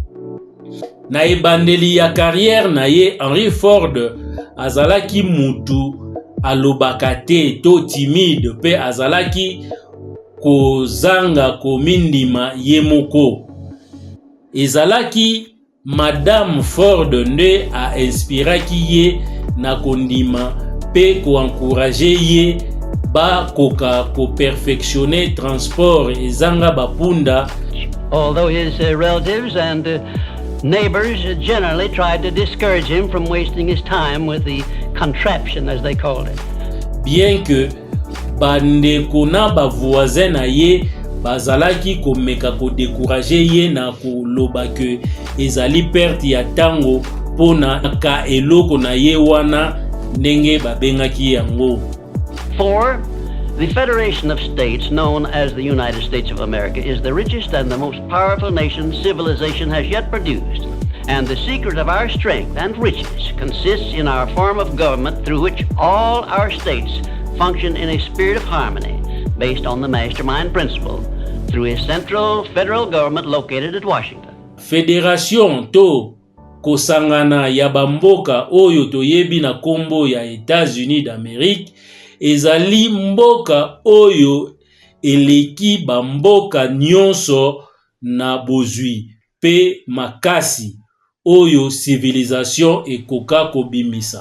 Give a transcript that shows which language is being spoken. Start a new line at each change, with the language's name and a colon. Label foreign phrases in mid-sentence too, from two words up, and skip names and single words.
Lingala: Na ebandeli ya carrière na ye, Henry Ford azalaki mutu alobaka te to timide pe azalaki kozanga komindima ye moko. Ezalaki Madame Ford nde a inspiraki ye na kondima pe ko encourager ye ba koka ko perfectionner transport ezanga bapunda.
English: Although his relatives and neighbors generally tried to discourage him from wasting his time with the contraption, as they called it.
French: Bien que
Lingala: bandeko na bavoisin na ye bazalaki komeka ko décourager ye na koloba ke ezali perte ya tango pona ka eloko na ye wana ndenge babengaki yango. 4.
English: The Federation of States, known as the United States of America, is the richest and the most powerful nation civilization has yet produced. And the secret of our strength and riches consists in our form of government through which all our states function in a spirit of harmony based on the mastermind principle through a central federal government located at Washington.
Lingala: Fédération to kosangana ya bamboka oyo toyebi na kombo ya États-Unis d'Amérique ezali mboka oyo eleki bamboka nyonso na bozwi pe makasi oyo civilisation ekoka kobimisa.